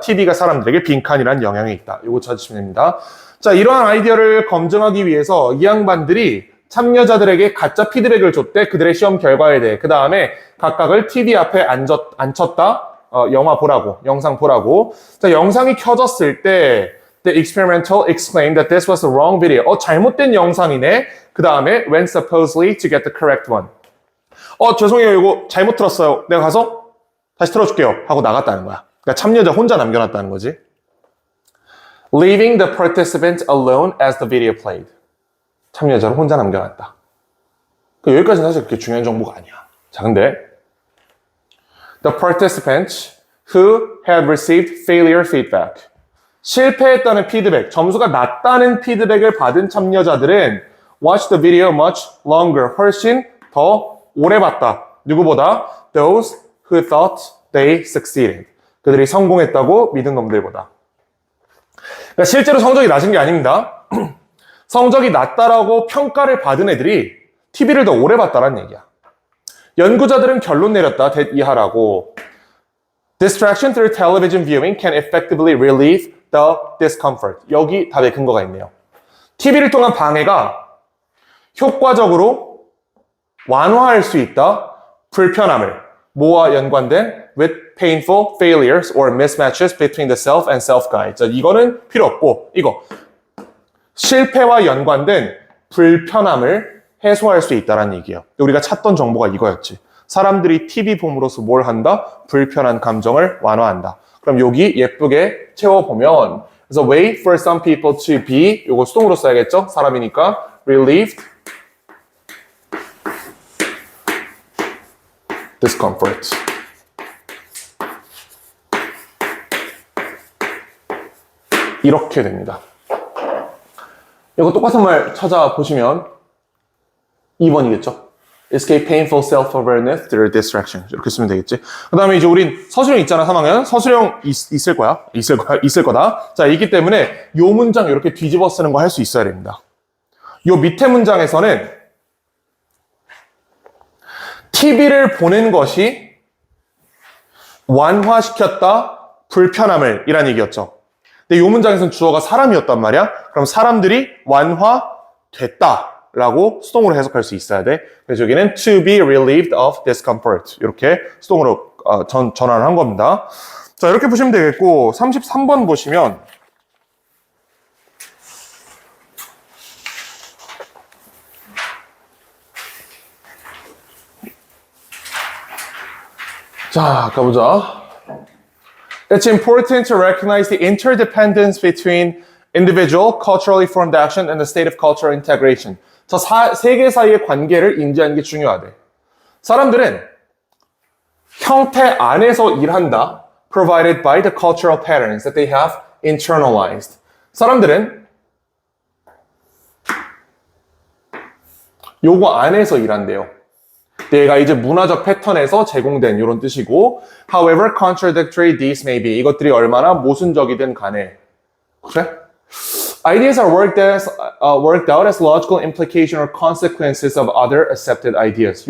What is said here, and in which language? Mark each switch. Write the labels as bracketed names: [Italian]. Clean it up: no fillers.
[Korean] TV가 사람들에게 빈칸이라는 영향이 있다. 이거 찾으시면 됩니다. 자, 이러한 아이디어를 검증하기 위해서 이 양반들이 참여자들에게 가짜 피드백을 줬대. 그들의 시험 결과에 대해. 그 다음에 각각을 TV 앞에 앉혔다. 영화 보라고, 영상 보라고. 자, 영상이 켜졌을 때 [English] The experimental exclaimed that this was the wrong video. [Korean] 잘못된 영상이네. 그 다음에 [English] went supposedly to get the correct one. [Korean] 죄송해요. 이거 잘못 틀었어요. 내가 가서 다시 틀어줄게요. 하고 나갔다는 거야. 그러니까 참여자 혼자 남겨놨다는 거지. [English] Leaving the participant alone as the video played. [Korean] 참여자를 혼자 남겨놨다. 여기까지는 사실 그렇게 중요한 정보가 아니야. 자, 근데 [English] The participants who had received failure feedback. [Korean] 실패했다는 피드백, 점수가 낮다는 피드백을 받은 참여자들은 [English] watched the video much longer. [Korean] 훨씬 더 오래 봤다. 누구보다? [English] Those who thought they succeeded. [Korean] 그들이 성공했다고 믿은 놈들보다. 그러니까 실제로 성적이 낮은 게 아닙니다. 성적이 낮다라고 평가를 받은 애들이 TV를 더 오래 봤다는 얘기야. 연구자들은 결론 내렸다. 이하라고. [English] Distraction through television viewing can effectively relieve the discomfort. [Korean] 여기 답의 근거가 있네요. TV를 통한 방해가 효과적으로 완화할 수 있다. 불편함을. 뭐와 연관된? [English] With painful failures or mismatches between the self and self-guide. [Korean] 자, 이거는 필요 없고 이거. 실패와 연관된 불편함을 해소할 수 있다는 얘기예요. 우리가 찾던 정보가 이거였지. 사람들이 TV 봄으로써 뭘 한다? 불편한 감정을 완화한다. 그럼 여기 예쁘게 채워보면 그래서 [English] wait for some people to be [Korean] 요거 수동으로 써야겠죠? 사람이니까 [English] relieved discomfort. [Korean] 이렇게 됩니다. 이거 똑같은 말 찾아보시면 2번이겠죠? [English] Escape painful self-awareness through distraction. [Korean] 이렇게 쓰면 되겠지. 그 다음에 이제 우린 서술형 있잖아, 3학년. 서술형 있을 거다. 자, 있기 때문에 요 문장 이렇게 뒤집어 쓰는 거 할 수 있어야 됩니다. 요 밑에 문장에서는 TV를 보는 것이 완화시켰다, 불편함을 이란 얘기였죠. 근데 요 문장에서는 주어가 사람이었단 말이야. 그럼 사람들이 완화됐다 라고 수동으로 해석할 수 있어야 돼. 그래서 여기는 [English] to be relieved of discomfort [Korean] 이렇게 수동으로 전환을 한 겁니다. 자, 이렇게 보시면 되겠고 33번 보시면 자, 가보자. [English] It's important to recognize the interdependence between individual, culturally formed action and the state of cultural integration. [Korean] 저 세 개 사이의 관계를 인지하는 게 중요하대. 사람들은 형태 안에서 일한다. [English] Provided by the cultural patterns that they have internalized. [Korean] 사람들은 요거 안에서 일한대요. 얘가 이제 문화적 패턴에서 제공된 이런 뜻이고 [English] however contradictory these may be. [Korean] 이것들이 얼마나 모순적이든 간에 그래? [English] Ideas are worked out as logical implication or consequences of other accepted ideas.